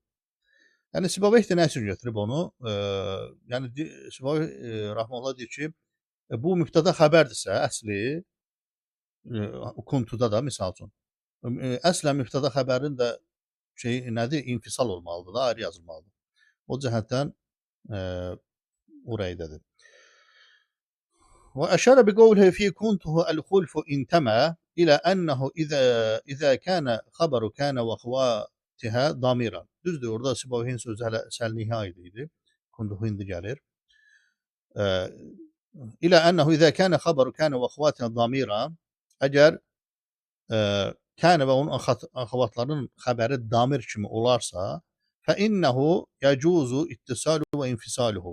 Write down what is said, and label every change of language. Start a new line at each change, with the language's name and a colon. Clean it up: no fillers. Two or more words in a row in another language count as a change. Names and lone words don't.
Azerbaijani: Yəni Sibavayh də nə üçün götürüb onu? Yəni Sibavayh rahmetullah deyir ki, bu mübtəda xəbərdirsə əsli kuntuda da misal üçün. Əslən mübtəda xəbərin də şey nədir? İnfisal olmalıdır da, ayrı yazılmalıdır. O cəhətdən oraydadır.
Arabic: وأشار بقوله في كنته الخلف انتمى إلى أنه إذا كان خبر كان وأخواتها ضميرا.
Azerbaijani: Düzdür, orada Sibavayhin sözü hələ səlnihə aid idi. Kuntuhu indi gəlir.
Arabic: إلى أنه إذا كان خبر كان وأخواتها ضميرا.
Azerbaijani: Əgər kənə və onun əxvatlarının xəbəri damir kimi olarsa,
Arabic: فإنه يجوز اتصاله وانفصاله.